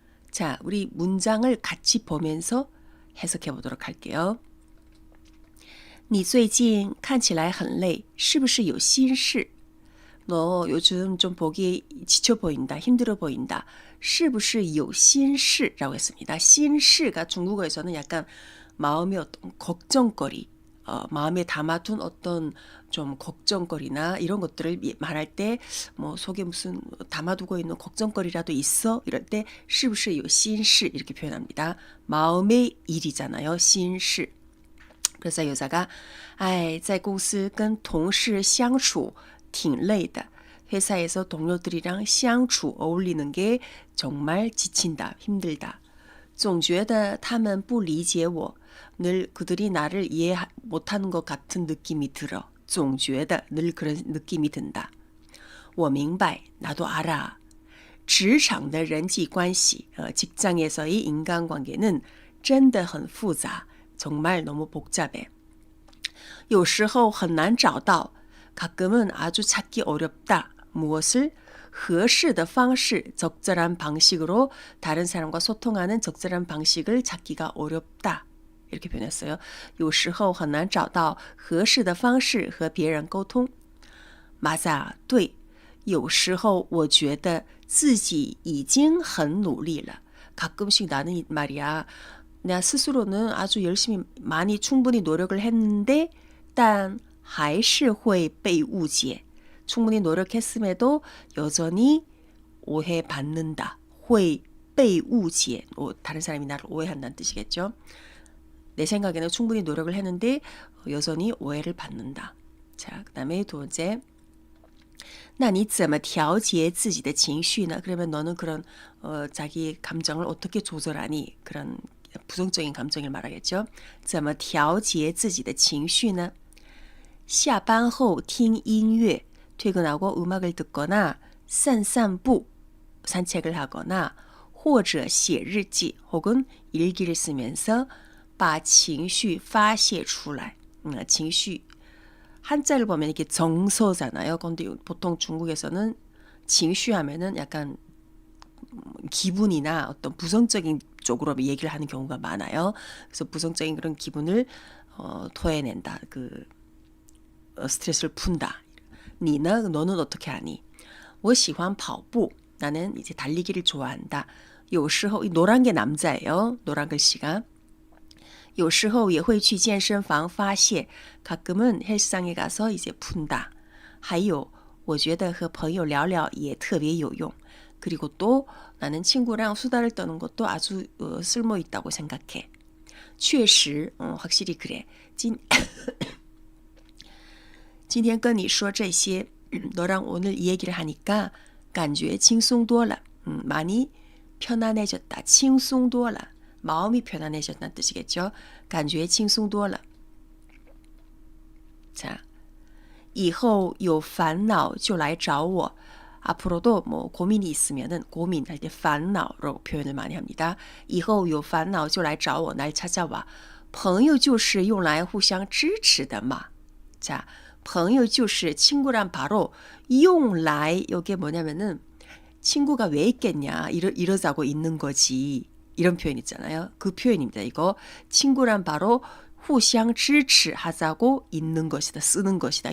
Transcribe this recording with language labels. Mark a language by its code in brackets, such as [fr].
[ko] 자, 우리 문장을 같이 보면서 해석해 보도록 할게요. [zh] 你最近看起来很累,是不是有心事? [ko] 너 요즘 좀 보기 지쳐 보인다, 힘들어 보인다. [zh] 是不是有心事? [ko] 라고 했습니다. 心事가 중국어에서는 약간 마음의 어떤 걱정거리, 마음에 담아둔 어떤 좀 걱정거리나 이런 것들을 말할 때 뭐 속에 무슨 담아두고 있는 걱정거리라도 있어? 이럴 때 [zh] 是不是有心事? [ko] 이렇게 표현합니다. 마음의 일이잖아요. 心事. 그래서 여자가 [zh] 在公司跟同事相处挺累的. [ko] 회사에서 동료들이랑 相处 어울리는 게 정말 지친다, 힘들다. [zh] 总觉得他们不理解我. [ko] 늘 그들이 나를 이해 못하는 것 같은 느낌이 들어. [zh] 总觉得 [ko] 늘 그런 느낌이 든다. [zh] 我明白, [ko] 나도 알아. [zh] 职场的人际关系, [ko] 직장에서의 인간관계는 [zh] 真的很复杂. [ko] 정말 너무 복잡해. [zh] 有时候很难找到. [ko] 가끔은 아주 찾기 어렵다. 무엇을? [zh] 合适的方式, [ko] 적절한 방식으로 다른 사람과 소통하는 적절한 방식을 찾기가 어렵다. 이렇게 표현했어요. [zh] 有时候很难找到合适的方式和别人沟通. [ko] 맞아, [zh] 对. 有时候我觉得自己已经很努力了. [ko] 가끔씩 나는 말이야. 나 스스로는 아주 열심히 많이 충분히 노력을 했는데 [zh] 但还是会被误解. [ko] 충분히 노력했음에도 여전히 오해받는다. [zh] 会被误解. [ko] 다른 사람이 나를 오해한다는 뜻이겠죠. 내 생각에는 충분히 노력을 했는데 여전히 오해를 받는다. 자, 그 다음에 두 번째. [zh] 那你怎么调节自己的情绪呢? [ko] 그러면 너는 그런 자기 감정을 어떻게 조절하니? 그런 부정적인 감정을 말하겠죠. [zh] 怎么调节自己的情绪呢?下班后听音乐, [ko] 퇴근하고 음악을 듣거나 [zh] 散散步, [ko] 산책을 하거나 [zh] 或者写日记, [ko] 혹은 일기를 쓰면서 [zh] 把情绪发泄出来. [ko] 情绪 한자를 보면 이게 정서잖아요. 근데 보통 중국에서는 情绪 하면은 약간 기분이나 어떤 부정적인 쪽으로 얘기를 하는 경우가 많아요. 그래서 부정적인 그런 기분을 토해낸다. 스트레스를 푼다. 너는 어떻게 하니? [zh] 我喜欢跑步. [ko] 나는 이제 달리기를 좋아한다. [zh] 有时候 [ko] 노란 게 남자예요. 노란 글씨가. [zh] 有时候也会去健身房发泄. [ko] 가끔은 헬스장에 가서 이제 푼다. [zh] 还有我觉得和朋友聊聊也特别有用. [ko] 그리고 또 나는 친구랑 수다를 떠는 것도 아주 쓸모 있다고 생각해. [zh] 确实, [ko] 확실히 그래. [zh] 今天跟你说这些, [ko] 너랑 오늘 이 얘기를 하니까 [zh] 感觉轻松多了. [ko] 많이 편안해졌다. [zh] 轻松多了. [ko] 마음이 편안해졌다는 뜻이겠죠. [zh] 感觉轻松多了. [ko] 자, [zh] 以后有烦恼就来找我. [ko] 앞으로도 뭐 고민이 있으면은 고민할 때 烦恼로 표현을 많이 합니다. [zh] 以后有烦恼就来找我. [ko] 날 찾아와. [zh] 朋友就是用来互相支持的嘛. [ko] 자, [zh] 朋友就是 [ko] 친구란 바로 用来 이게 뭐냐면은 친구가 왜 있겠냐 이러자고 있는 거지. 이런 표현 있잖아요. 그 표현입니다. 이거 친구란 바로 [zh] 互相支持 [ko] 하자고 있는 것이다. 쓰는 것이다.